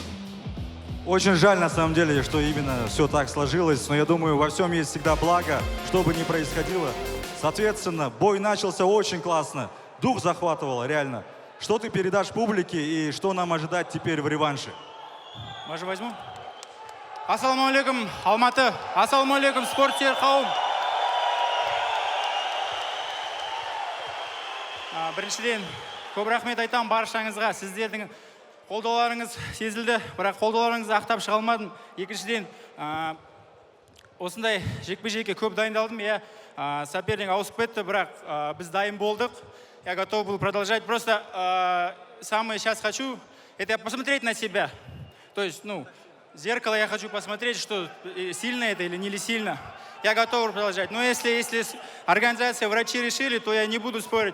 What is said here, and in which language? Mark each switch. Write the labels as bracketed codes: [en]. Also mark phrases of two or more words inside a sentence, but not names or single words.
[ru] очень жаль на самом деле, что именно все так сложилось, но я думаю, во всем есть всегда благо, что бы ни происходило. Соответственно, бой начался очень классно, дух захватывало, реально. Что ты передашь публике и что нам ожидать теперь в реванше? Может, возьму? [kk] Ассалаумалейкум, Алматы. Ассалаумалейкум, спортсүйер қауым. Біріншіден, көп рахмет айтамын баршаңызға. Сіздердің қолдауларыңыз сезілді, бірақ қолдауларыңызды ақтап шыға алмадым. Екіншіден, осындай жекпе-жекке көп дайындалдым. Я соперник ауысып кетті, бірақ біз дайын болдық. [ru] Я готов был продолжать. Просто самое сейчас хочу, это посмотреть на себя. То есть, в зеркало я хочу посмотреть, что сильно это или не сильно. Я готов продолжать. Но если организация, врачи решили, то я не буду спорить.